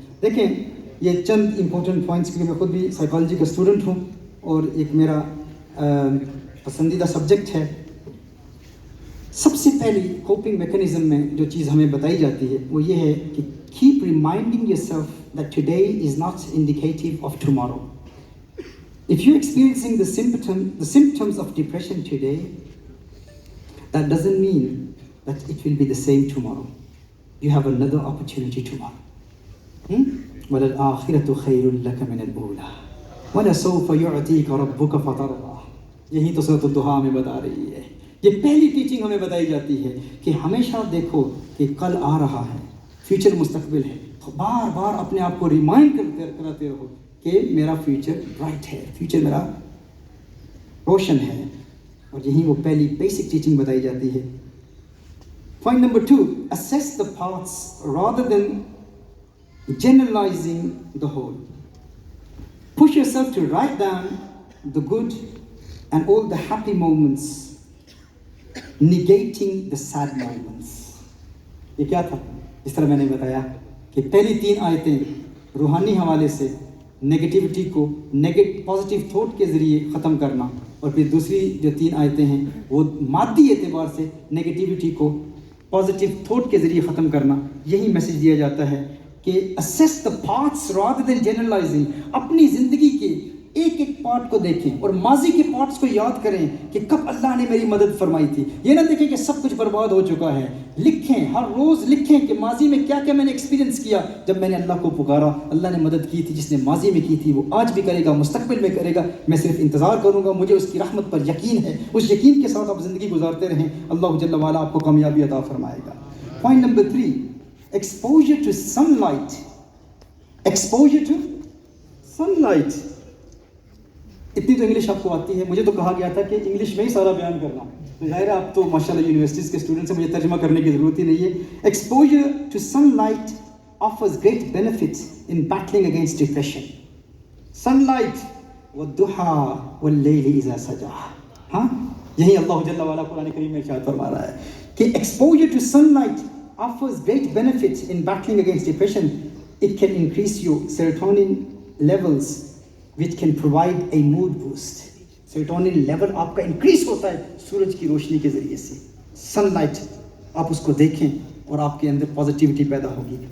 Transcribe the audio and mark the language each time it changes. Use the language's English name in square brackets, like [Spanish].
[Urdu] دیکھیں یہ چند امپورٹنٹ پوائنٹس, کیونکہ میں خود بھی سائیکالوجی کا اسٹوڈنٹ ہوں اور ایک میرا پسندیدہ سبجیکٹ ہے. سب سے پہلی کوپنگ میکینزم میں جو چیز ہمیں بتائی جاتی ہے وہ یہ ہے کہ [English] Keep reminding yourself that today is not indicative of tomorrow. If you're experiencing the symptoms of depression today, that doesn't mean that it will be the same tomorrow. You have another opportunity tomorrow. [Arabic] وَلَلْآخِرَةُ خَيْرٌ لَكَ مِنَ الْأُولَى وَلَسَوْفَ يُعْطِيكَ رَبُّكَ فَتَرْضَىٰ. [Urdu] یہی تو سورۃ الضحیٰ ہمیں بتا رہی ہے. یہ پہلی ٹیچنگ ہمیں بتائی جاتی ہے کہ ہمیشہ دیکھو کہ کل آ رہا ہے, فیوچر مستقبل ہے, بار بار اپنے آپ کو ریمائنڈ کراتے رہو کہ میرا فیوچر برائٹ ہے, فیوچر میرا روشن ہے. اور یہی وہ پہلی بیسک ٹیچنگ بتائی جاتی ہے. [English] Point number 2, assess the parts rather than generalizing the whole. Push yourself to write down the good and all the happy moments, negating the sad moments. [Urdu] یہ کیا تھا؟ اس طرح میں نے بتایا کہ پہلی 3 آیتیں روحانی حوالے سے نگیٹیوٹی کو پازیٹیو تھاٹ کے ذریعے ختم کرنا, اور پھر دوسری جو 3 آیتیں ہیں وہ مادی اعتبار سے نگیٹیوٹی کو پازیٹیو تھاٹ کے ذریعے ختم کرنا. یہی میسج دیا جاتا ہے کہ [English] assess the parts rather than generalizing. [Urdu] اپنی زندگی کے ایک ایک پارٹ کو دیکھیں اور ماضی کے پارٹس کو یاد کریں کہ کب اللہ نے میری مدد فرمائی تھی. یہ نہ دیکھیں کہ سب کچھ برباد ہو چکا ہے. لکھیں, ہر روز لکھیں کہ ماضی میں کیا کیا میں نے ایکسپیرینس کیا جب میں نے اللہ کو پکارا, اللہ نے مدد کی تھی. جس نے ماضی میں کی تھی وہ آج بھی کرے گا, مستقبل میں کرے گا. میں صرف انتظار کروں گا, مجھے اس کی رحمت پر یقین ہے. اس یقین کے ساتھ آپ زندگی گزارتے رہیں, اللہ جل وعلا آپ کو کامیابی عطا فرمائے گا. [English] Point number 3, exposure to sunlight. Exposure to sunlight. [Urdu] اتنی تو انگلش آپ کو آتی ہے. مجھے تو کہا گیا تھا کہ انگلش میں ہی سارا بیان کرنا. ظاہر ہے آپ تو ماشاءاللہ یونیورسٹیز کے اسٹوڈنٹس ہیں, مجھے ترجمہ کرنے کی ضرورت ہی نہیں ہے. [English] Exposure to sunlight offers great benefits in battling against depression. [Arabic] Sunlight والضحى والليل إذا سجى. [Urdu] ہاں یہی اللہ جل وعلا قرآن کریم میں ارشاد فرما رہا ہے کہ [English] exposure to sunlight offers great benefits in battling against depression. It can increase your serotonin levels, which can provide a mood boost. [Urdu] Serotonin level آپ کا انکریز ہوتا ہے سورج کی روشنی کے ذریعے سے. سن لائٹ آپ اس کو دیکھیں اور آپ کے اندر پازیٹیوٹی پیدا ہوگی.